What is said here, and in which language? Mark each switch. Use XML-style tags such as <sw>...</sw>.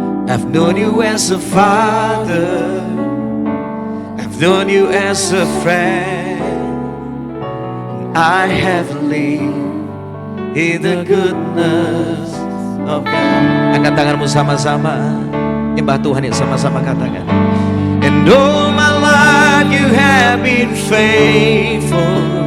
<en>I've known you as a father, I've known you as a friend. I have lived in the goodness of God.</en> <id>Angkat tanganmu sama-sama, nyembah Tuhan yang sama-sama katakan.</id> <en>And all my life you have been faithful.</en>